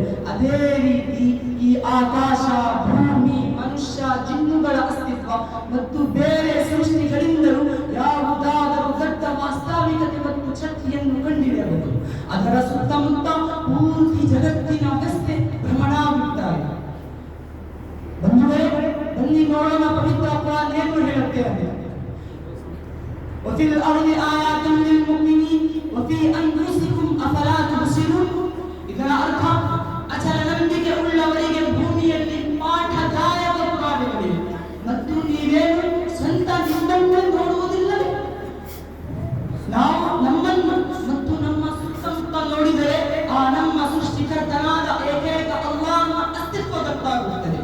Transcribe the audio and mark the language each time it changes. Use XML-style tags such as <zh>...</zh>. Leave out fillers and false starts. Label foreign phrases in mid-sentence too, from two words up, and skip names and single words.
<kn>ಅದೇ ರೀತಿ ಈ ಆಕಾಶ, ಭೂಮಿ, ಮನುಷ್ಯ, ಜಿನ್ನುಗಳ ಅಸ್ತಿತ್ವ ಮತ್ತು ಬೇರೆ ಸೃಷ್ಟಿಗಳಿಂದಲೂ ಯಾವುದಾದರೂ ದೊಡ್ಡ ವಾಸ್ತವಿಕತೆ ಮತ್ತು ಶಕ್ತಿಯನ್ನು ಕಂಡಿಡಿಯಬಹುದು. ಅದರ ಸುತ್ತಮುತ್ತ ಪೂರ್ತಿ ಜಗತ್ತಿನ ವ್ಯವಸ್ಥೆ ಭ್ರಮಣಾಗುತ್ತಾರೆ. ಬನ್ನಿ ನೋಡೋಣ, ಪವಿತ್ರ ಕುರಾನ್ ಏನು ಹೇಳುತ್ತೆ ಅಂತ.</kn> <ar>وفي الأرض آيات للمؤمنين وفي أنفسكم أفلا تبصرون.</ar> <kn>ಇದರ ಅರ್ಥ, ಅಚಲ ನಂಬಿಕೆ ಉಳ್ಳವರಿಗೆ ಭೂಮಿಯಲ್ಲಿ ಪಾಠದಾಯಕ ಪುರಾವೆಗಳಿವೆ ಮತ್ತು ನೀವೇನು ಸ್ವಂತ ನಿಮ್ಮನ್ನು ನೋಡುವುದಿಲ್ಲವೇ? ನಾವು ನಮ್ಮನ್ನು ಮತ್ತು ನಮ್ಮ ಸುತ್ತಮುತ್ತ ನೋಡಿದರೆ ಆ ನಮ್ಮ ಸೃಷ್ಟಿಕರ್ತನಾದ ಏಕೈಕ ಅಲ್ಲಾಹನ ಅಸ್ತಿತ್ವ ಗೊತ್ತಾಗುತ್ತದೆ.</kn>